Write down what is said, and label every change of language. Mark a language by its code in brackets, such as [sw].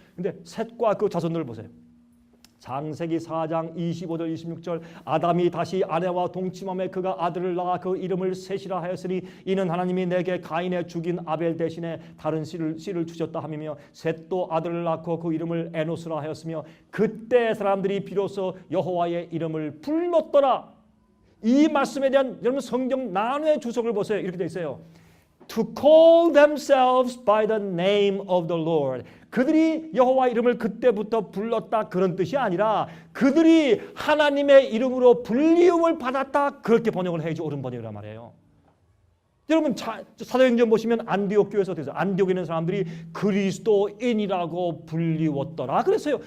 [ko] 근데 셋과 그 자손들을 보세요. 창세기 4장 25절 26절 아담이 다시 아내와 동침함에 그가 아들을 낳아 그 이름을 셋이라 하였으니 이는 하나님이 내게 가인의 죽인 아벨 대신에 다른 씨를 주셨다 함이며 셋도 아들을 낳고 그 이름을 에노스라 하였으며 그때 사람들이 비로소 여호와의 이름을 불렀더라. 이 말씀에 대한 여러분 성경 난회의 주석을 보세요. 이렇게 되어 있어요. [en] to call themselves by the name of the Lord. [ko] 그들이 여호와 이름을 그때부터 불렀다 그런 뜻이 아니라 그들이 하나님의 이름으로 불리움을 받았다 그렇게 번역을 해야지 옳은 번역이란 말이에요. 여러분 사도행전 보시면 안디옥 교회에서 어떻게 해서 안디옥에 있는 사람들이 그리스도인이라고 불리웠더라 그랬어요.